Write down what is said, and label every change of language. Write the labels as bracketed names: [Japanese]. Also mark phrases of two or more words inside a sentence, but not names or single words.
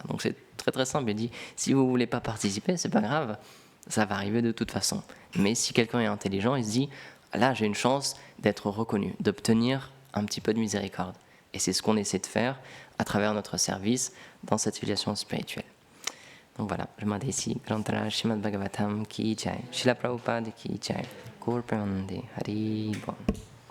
[French] Donc c'est très très simple. Il dit, si vous ne voulez pas participer, c'est pas grave, ça va arriver de toute façon. Mais si quelqu'un est intelligent, il se dit, là, j'ai une chance d'être reconnu, d'obtenir un petit peu de miséricorde. Et c'est ce qu'on essaie de faire à travers notre service dans cette filiation spirituelle. Donc voilà, je m'arrête ici. [Hindi] Grantara Srimad Bhagavatam ki jai. Srila Prabhupada ki jai. [Bangla] Gaur Premanande Hari Bol.